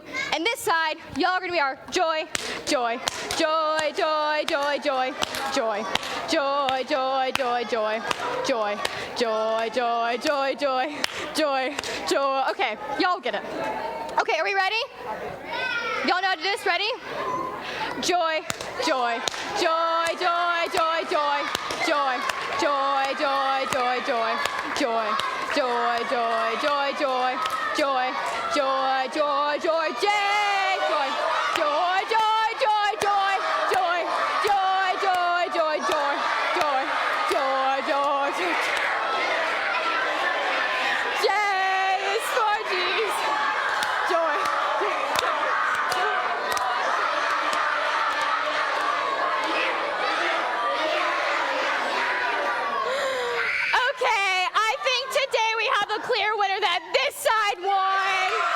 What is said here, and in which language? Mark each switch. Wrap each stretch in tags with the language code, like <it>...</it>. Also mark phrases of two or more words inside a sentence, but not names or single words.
<en>And this side, y'all are going to be our joy, joy, joy, joy, joy, joy, joy, joy, joy, joy, joy, joy, joy, joy, joy, joy, joy, joy. Okay, y'all get it. Okay, are we ready? Y'all know how to do this? Ready? Joy, joy, joy, joy, joy, joy, joy, joy, joy, joy, joy, joy, joy, joy, joy, joy, joy, joy, joy, joy, J, joy, joy, joy, joy, joy, joy, joy, joy, joy, joy, joy, joy, joy, joy. J is for Jesus. Joy. Okay, I think today we have a clear winner that this side won.</en>